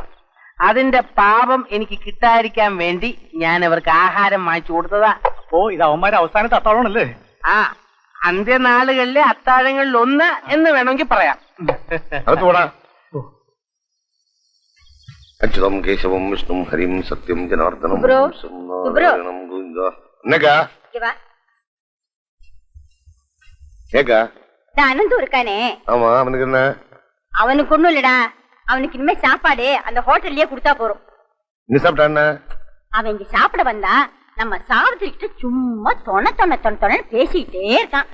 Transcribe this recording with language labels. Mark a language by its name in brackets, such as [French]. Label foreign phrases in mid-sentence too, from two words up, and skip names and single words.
[Malayalam] അതിന്റെ പാപം എനിക്ക് കിട്ടാതിരിക്കാൻ വേണ്ടി ഞാൻ അവർക്ക് ആഹാരം വാങ്ങിച്ചു കൊടുത്തതാ. ഓ, ഇത് അവന്മാരെ അവസാനത്തെ അത്താഴമാണല്ലേ? ആ, അന്ത്യനാളുകളിലെ അത്താഴങ്ങളിൽ ഒന്ന് എന്ന് വേണമെങ്കിൽ പറയാം. [Sanskrit] അച്യുതം കേശവം വിഷ്ണു ഹരിം സത്യം ജനാർദ്ദനം [Tamil] அனந்தம் இருக்கானே, ஆமா, அவனுக்கு என்ன? அவனுக்கு ஒண்ணும் இல்லடா. அவனுக்கு இனிமே சாப்பாடு அந்த ஹோட்டல்லயே கொடுத்தா போறோம். நீ சாப்பிட்டான? அவன் இங்க சாப்பிட வந்தா நம்ம சாப்பிட்டு சும்மா தொண பேசிக்கிட்டே இருக்கான்.